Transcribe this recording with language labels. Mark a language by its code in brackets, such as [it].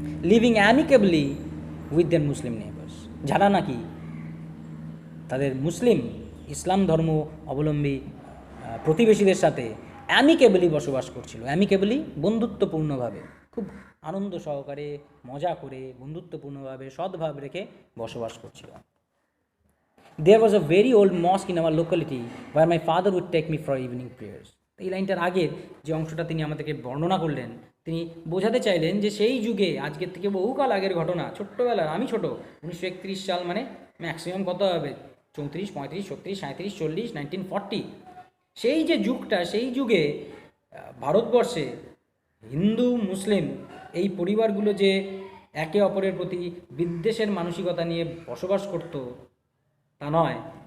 [en] living amicably with their Muslim neighbours, [bn] যারা নাকি তাদের মুসলিম ইসলাম ধর্ম অবলম্বী প্রতিবেশীদের সাথে অ্যামিকেবলি বসবাস করছিল। অ্যামিকেবলি বন্ধুত্বপূর্ণভাবে, খুব আনন্দ সহকারে, মজা করে, বন্ধুত্বপূর্ণভাবে, সদ্ভাব রেখে বসবাস করছিল। [en] There was a very old mosque in our locality where my father would take me for evening prayers. [bn] এই লাইনটার আগের যে অংশটা তিনি আমাদেরকে বর্ণনা করলেন, তিনি বোঝাতে চাইলেন যে সেই যুগে, আজকের থেকে বহুকাল আগের ঘটনা, ছোট্টবেলার, আমি ছোট, 1931 সাল, মানে ম্যাক্সিমাম কত হবে, 34, 35, 36, 37, 40, 1940, সেই যে যুগটা, সেই যুগে ভারতবর্ষে হিন্দু মুসলিম এই পরিবারগুলো যে একে অপরের প্রতি বিদ্বেষের মানসিকতা নিয়ে বসবাস করত তা নয়।